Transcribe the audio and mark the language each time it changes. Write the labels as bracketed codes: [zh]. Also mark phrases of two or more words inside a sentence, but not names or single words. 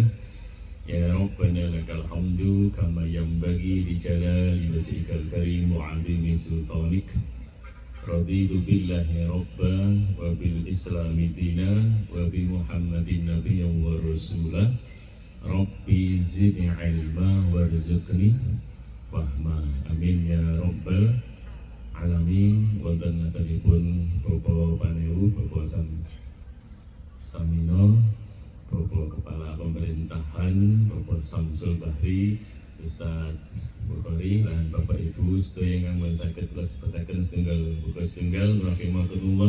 [ar] يا ربنا لك الحمد كما ينبغي لجلال وجهك الكريم وعظيم سلطانك. رضيت بالله ربا وبالإسلام دينا وبمحمد نبيا ورسولا. رب زدني علما وارزقني فهما. آمين يا رب العالمين. [jv] Wonten asalipun Bapak Paneru, Bapak Samino, Bapak Kepala Pemerintahan, Bapak Samsul Bahri, Ustaz Bukhari, dan Bapak Ibu sedaya ingkang saged kula sebataken setunggal buka setunggal rahimahullah.